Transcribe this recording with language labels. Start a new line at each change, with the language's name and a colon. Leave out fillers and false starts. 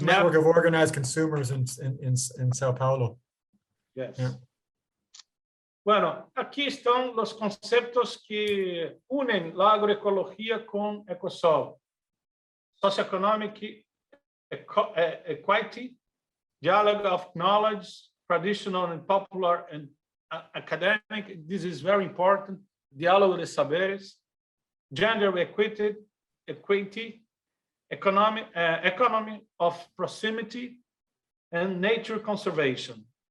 English: network of organized consumers in São Paulo. Yes. Yeah.
Spanish: Bueno, aquí están los conceptos que unen la agroecología con Ecosol.
English: Socioeconomic equity, dialogue of knowledge, traditional and popular and academic. This is very important.
Spanish: Diálogo de saberes,
English: gender equity, economy of proximity, and nature conservation.